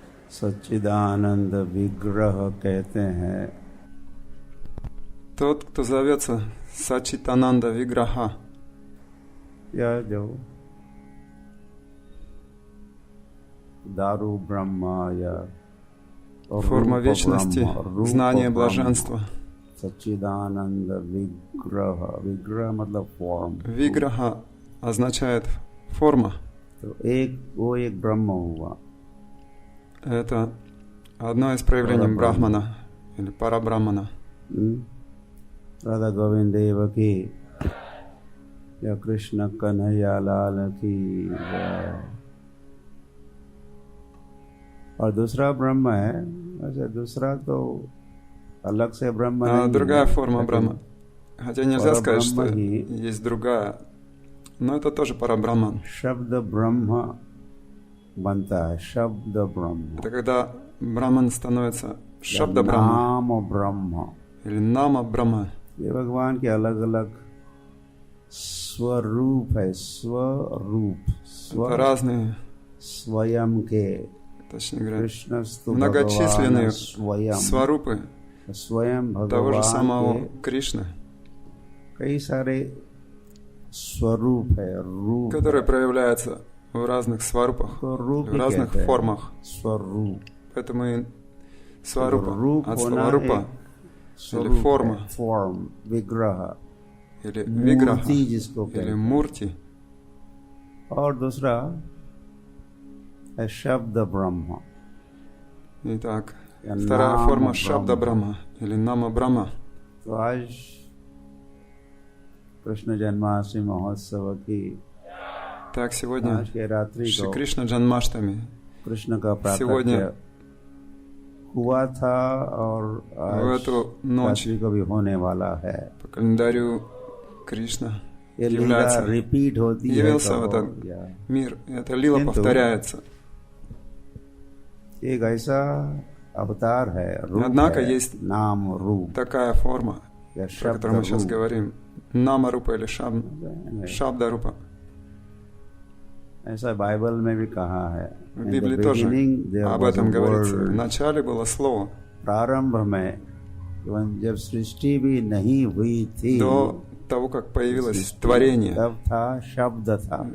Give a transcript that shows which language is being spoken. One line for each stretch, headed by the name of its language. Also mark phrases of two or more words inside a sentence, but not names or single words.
Hindi: सच्चिदानंद विग्रह कहते हैं.
Russian: Тот, кто зовется Сачитананда Виграха,
Hindi: यह जो दारू ब्रह्मा या
Russian: форма вечности, знание блаженства.
Hindi: सच्चिदानंद विग्रह. विग्रह मतलब फॉर्म.
Russian: Виграха означает форма.
Hindi: तो वो एक ब्रह्म हुआ.
Russian: Это одно из проявлений Брахмана или Парабрахмана.
Hindi: राधा गोविंद देव की या कृष्ण कन्हैया लाल की. और दूसरा ब्रह्म है. वैसे दूसरा तो अलग से ब्रह्म नहीं.
Russian: Другая форма Брахма. Хотя нельзя сказать, что есть другая, но это тоже Парабрахман.
Hindi: शब्द ब्रह्म बनता है. शब्द ब्रह्म.
Russian: Это когда Брахман становится Шабда Брахма
Hindi: नाम ब्रह्म
Russian: или Нама Брахма.
Hindi: ये भगवान के अलग अलग स्वरूप है. स्वरूप.
Russian: Это разные,
Hindi: स्वयं के.
Russian: точнее говоря,
Sanskrit: कृष्णस्तु
Russian: многочисленные
Hindi: स्वयं.
Russian: сварупы
Hindi: स्वयं
Russian: того же
Hindi: भगवान
Russian: самого
Hindi: के
Russian: Кришны,
Hindi: कई सारे स्वरूप है. रूप
Russian: которые проявляются в разных сварупах,
Hindi: तो रूप
Russian: в разных формах.
Hindi: स्वरूप.
Russian: Поэтому и сварупа
Hindi: रूप
Russian: от
Hindi: होना
Russian: слова рупа или форма,
Hindi: форм. विग्रह
Russian: или виграха,
Hindi: मूर्ति जिसको
Russian: или
Hindi: कहते हैं.
Russian: мурти.
Hindi: और दूसरा है शब्द ब्रह्म.
Russian: Итак,
Hindi: या
Russian: вторая
Hindi: नाम
Russian: форма
Hindi: ब्रह्म.
Russian: Шабда Брахма или Нама Брахма.
Hindi: तो आज कृष्ण जन्माष्टमी महोत्सव की
Russian: Так, сегодня
Hindi: आज के रात्रि
Russian: Шри
Hindi: को
Russian: Кришна Джанмаштами.
Hindi: कृष्ण का
Russian: Сегодня
Hindi: प्राकट्य हुआ था और
Russian: в
Hindi: आज
Russian: эту ночь
Hindi: रात्रि को भी होने वाला है.
Russian: по календарю Кришна
Hindi: ये लीला
Russian: является,
Hindi: रिपीट होती है.
Russian: явился в этот мир. Эта лила
Hindi: किंतु
Russian: повторяется.
Hindi: एक ऐसा अवतार है. रूप
Russian: Однако
Hindi: है,
Russian: есть
Hindi: नाम रूप
Russian: такая форма,
Hindi: या
Russian: про
Hindi: शब्द
Russian: которую мы сейчас
Hindi: रूप.
Russian: говорим, Нама Рупа или Шабда Рупа.
Hindi: ऐसा बाइबल में भी कहा है.
Russian: В Библии тоже об этом говорится. В начале было слово.
Hindi: प्रारंभ में जब सृष्टि भी नहीं हुई थी,
Russian: До того, как появилось творение,
Hindi: तब था शब्द था.